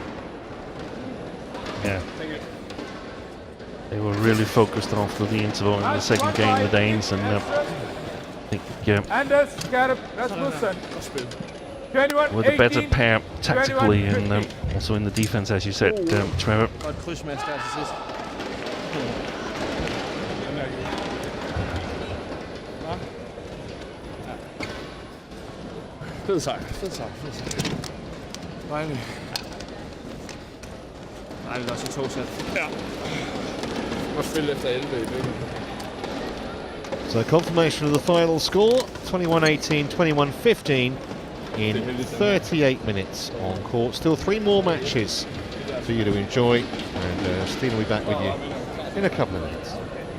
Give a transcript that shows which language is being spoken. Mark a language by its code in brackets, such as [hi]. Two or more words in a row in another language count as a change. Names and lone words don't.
[en] Yeah. They were really focused after the interval in the second game, the Danes, and I think RASMUSSEN. were the better pair tactically and also in the defense, as you said, Trevor. [da] Og et krydsmatch der til sidst. Fed sejr, fed sejr, fed sejr. Dejligt. Dejligt også i 2 sæt. Ja. Og spille efter 11 i byggen. [en] So confirmation of the final score, 21-18, 21-15 in 38 minutes on court. Still 3 more matches for you to enjoy, and Steve will be back with you in a couple of minutes.